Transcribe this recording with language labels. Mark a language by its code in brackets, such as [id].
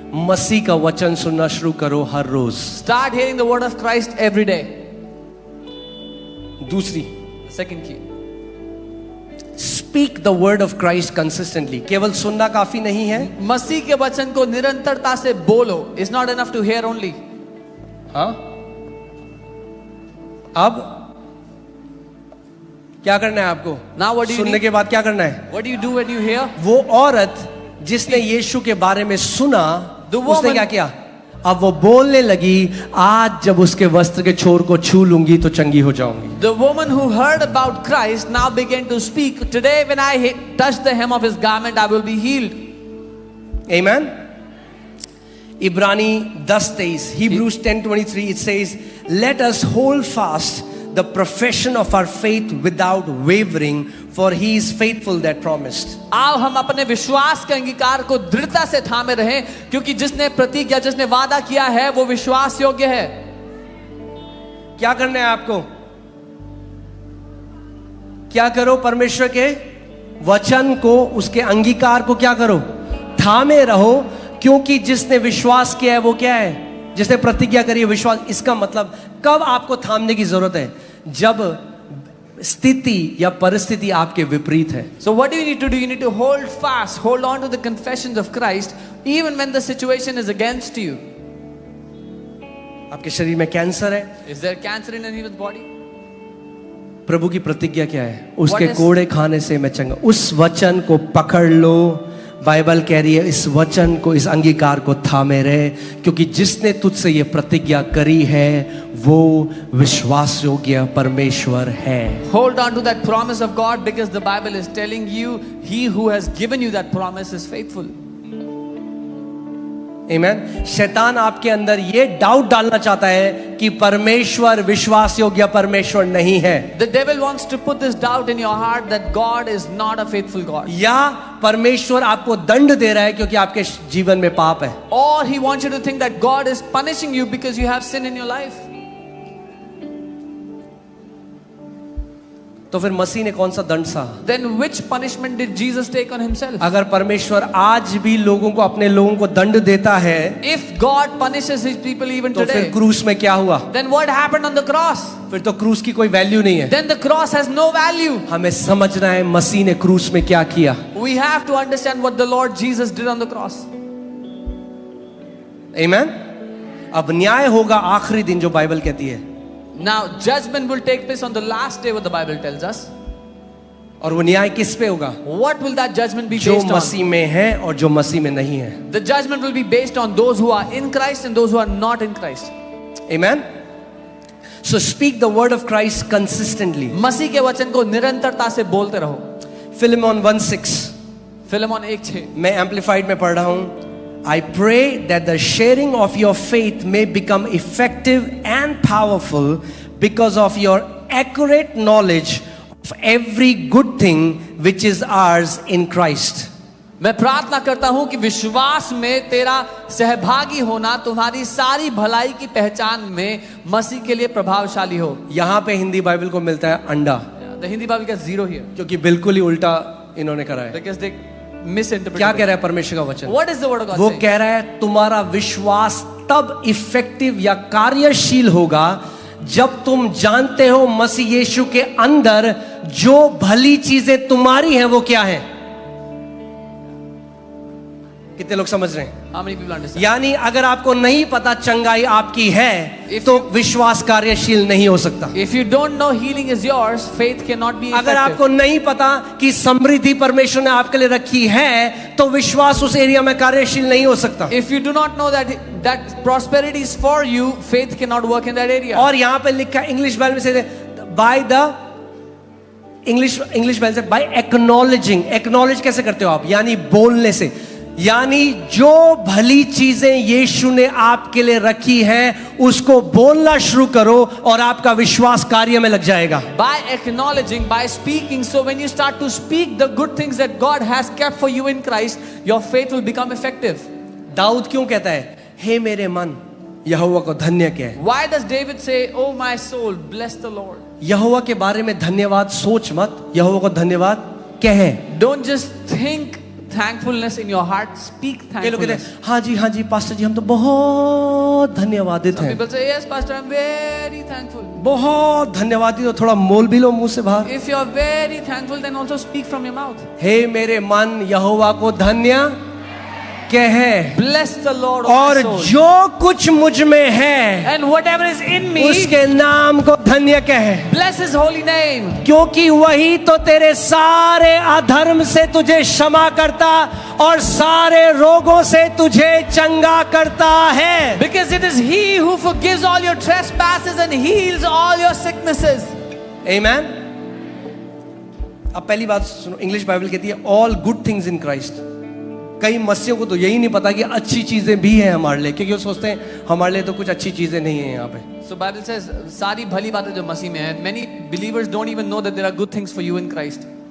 [hi] मसीह का वचन सुनना शुरू करो हर रोज। [en] Start hearing the word of Christ every day. [hi] दूसरी, [en] Second key. Speak the word of Christ consistently। [hi] केवल सुनना काफी नहीं है। मसीह के वचन को निरंतरता से बोलो। [en] It's not enough to hear only. [hi] हाँ, अब क्या करना है आपको? [en] Now what do you [hi] सुनने [en] need? [hi] के बाद क्या करना है? [en] What do you do when you hear? [hi] वो औरत जिसने यीशु के बारे में सुना, [en] The woman- [hi] उसने क्या किया? अब वो बोलने लगी, आज जब उसके वस्त्र के छोर को छू लूंगी तो चंगी हो जाऊंगी। [en] The woman who heard about Christ now began to speak. Today when I touch the hem of his garment, I will be healed. Amen। इब्रानी 10:23, Hebrews 10:23, it says, let us hold fast the profession of our faith without wavering, for he is faithful that promised। [hi] आओ हम अपने विश्वास के अंगीकार को दृढ़ता से थामे रहें, क्योंकि जिसने प्रतिज्ञा, जिसने वादा किया है, वो विश्वास योग्य है। क्या करना है आपको? क्या करो? परमेश्वर के वचन को, उसके अंगीकार को क्या करो? थामे रहो, क्योंकि जिसने विश्वास किया है वो क्या है? जिसने प्रतिज्ञा करी है, विश्वास। इसका मतलब कब आपको थामने की जरूरत है? जब स्थिति या परिस्थिति आपके विपरीत है। [en] So what do you need to do? You need to hold fast, hold on to the confessions of Christ, even when the situation is against you. [hi] आपके शरीर में कैंसर है, [en] Is there cancer in anyone's body? [hi] प्रभु की प्रतिज्ञा क्या है? उसके [en] is- [hi] कोड़े खाने से मैं चंगा। उस वचन को पकड़ लो। बाइबल कह रही है इस वचन को, इस अंगीकार को थामे रहे, क्योंकि जिसने तुझसे ये प्रतिज्ञा करी है वो विश्वास योग्य परमेश्वर है। [en] Hold on to that promise of God, because the Bible is telling you, he who has given you that promise is faithful. [hi] आमीन। शैतान आपके अंदर ये डाउट डालना चाहता है कि परमेश्वर विश्वास योग्य परमेश्वर नहीं है, [en] The devil wants to put this doubt in your heart that God is not a faithful God. [hi] या परमेश्वर आपको दंड दे रहा है क्योंकि आपके जीवन में पाप है। [en] Or he wants you to think that God is punishing you because you have sin in your life. [hi] तो फिर मसीह ने कौन सा दंड सहा? [en] Then which punishment did Jesus take on himself? [hi] अगर परमेश्वर आज भी लोगों को, अपने लोगों को दंड देता है, [en] If God punishes his people even [hi] तो फिर [en] today, [hi] क्रूस में क्या हुआ? [en] then what happened on the cross? [hi] फिर तो क्रूस की कोई वैल्यू नहीं है। [en] Then the cross has no value. [hi] हमें समझना है मसीह ने क्रूस में क्या किया। [en] We have to understand what the Lord Jesus did on the cross. [hi] आमीन। अब न्याय होगा आखिरी दिन, जो बाइबल कहती है, [en] Now judgment will take place on the last day, what the Bible tells us. [hi] और वो न्याय किस पे होगा? [en] What will that judgment be [hi] जो [en] based on? [hi] मसीह में है और जो मसीह में नहीं है। [en] The judgment will be based on those who are in Christ and those who are not in Christ. Amen। So speak the word of Christ consistently। [hi] मसीह के वचन को निरंतरता से बोलते रहो। Philemon 1:6, Philemon 1:6। मैं एम्पलीफाइड में पढ़ रहा हूं। [en] I pray that the sharing of your faith may become effective and powerful because of your accurate knowledge of every good thing which is ours in Christ। [hi] मैं प्रार्थना करता हूं कि विश्वास में तेरा सहभागी होना तुम्हारी सारी भलाई की पहचान में मसीह के लिए प्रभावशाली हो। यहां पे हिंदी बाइबल को मिलता है अंडा, [en] The Hindi Bible gets 0 here [hi] क्योंकि बिल्कुल ही उल्टा इन्होंने करा है। [en] because they misinterpret. [hi] क्या कह रहा है परमेश्वर का वचन? [en] What is the word of God [hi] वो [en] saying? [hi] कह रहा है तुम्हारा विश्वास तब इफेक्टिव या कार्यशील होगा जब तुम जानते हो मसीह यीशु के अंदर जो भली चीजें तुम्हारी हैं वो क्या है। कितने लोग समझ रहे हैं? [en] How many people understand? [hi] यानी अगर आपको नहीं पता चंगाई आपकी है [en] If [hi] तो विश्वास कार्यशील नहीं हो सकता। [en] If you don't know healing is yours, faith cannot be [hi] अगर [en] effective. [hi] आपको नहीं पता कि समृद्धि परमेश्वर ने आपके लिए रखी है तो विश्वास उस एरिया में कार्यशील नहीं हो सकता। [en] If you do not know that prosperity is for you, faith cannot work in that area. [hi] और यहां पे लिखा है इंग्लिश बाइबल में से [en] by the [hi] इंग्लिश बाइबल से [en] By acknowledging. [hi] एक्नॉलेज कैसे करते हो आप? यानी बोलने से। यानी जो भली चीजें यीशु ने आपके लिए रखी है उसको बोलना शुरू करो और आपका विश्वास कार्य में लग जाएगा। [en] By acknowledging, by speaking. So when you start to speak the good things that God has kept for you in Christ, your faith will become effective. [hi] Dawood क्यों कहता है हे मेरे मन यहोवा को धन्य कहे। [en] Why does David say, "Oh my soul, bless the Lord"? [hi] यहोवा के बारे में धन्यवाद सोच मत, यहोवा को धन्यवाद कहे। [en] Don't just think thankfulness in your heart. Speak [hi] कई लोग कहते [en] thankfulness. [hi] हैं हाँ जी पास्टर जी हम तो बहुत धन्यवादित [en] Some [hi] हैं। [en] people say, "Yes, Pastor, I'm very thankful." [hi] बहुत धन्यवादी, तो थोड़ा मोल भी लो मुंह से बाहर। [en] If you're very thankful, then also speak from your mouth. [hi] हे मेरे मन यहोवा को धन्य कहे, [en] Bless the Lord, O [hi] और [en] my soul. [hi] जो कुछ मुझ में है [en] And whatever is in me, [hi] उसके नाम को धन्य कहे, [en] bless His holy name. [hi] क्योंकि वही तो तेरे सारे अधर्म से तुझे क्षमा करता और सारे रोगों से तुझे चंगा करता है। [en] Because it is He who forgives all your trespasses and heals all your sicknesses. [hi] आमेन। अब पहली बात सुनो, इंग्लिश बाइबल कहती है [en] All good things in Christ. [hi] कई मसीहों को तो यही नहीं पता कि अच्छी चीजें भी हैं हमारे लिए, क्योंकि वो सोचते हैं हमारे लिए तो कुछ अच्छी चीजें नहीं है यहाँ पे। [en] So Bible says [hi] सारी भली बातें जो मसीह में हैं, [en] many believers don't even know that there are good things for you in Christ.